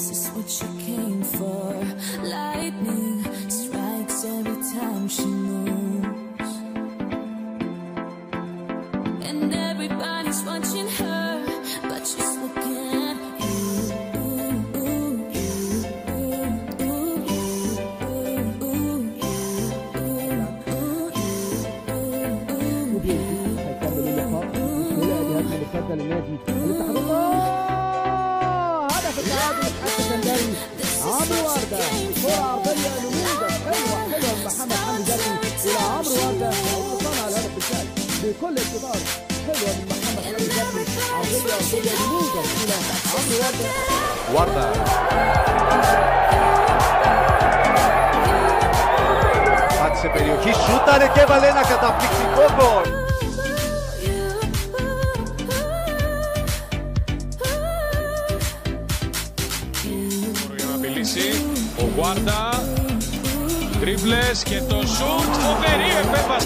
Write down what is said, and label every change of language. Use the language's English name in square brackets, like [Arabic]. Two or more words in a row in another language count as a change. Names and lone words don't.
[English] what she came for. Lightning strikes every time she moves, and everybody's watching her, but she's looking at you. [Arabic] المرتدة لنادي الاتحاد. هدف التعادل السكندري عمرو وردة. كرة عرضية نموذج حلوة من محمد حمدي زكي إلى عمرو وردة وصنع الهدف بالفعل بكل اقتدار. حلوة من محمد حمدي زكي، عرضية نموذج إلى عمرو وردة. [Greek] Πάτησε περιοχή, σούταρε και έβαλε ένα καταπληκτικό γκολ. Ο Γουάρντα, τρίμπλες και το σουτ, φοβερή επέμβαση.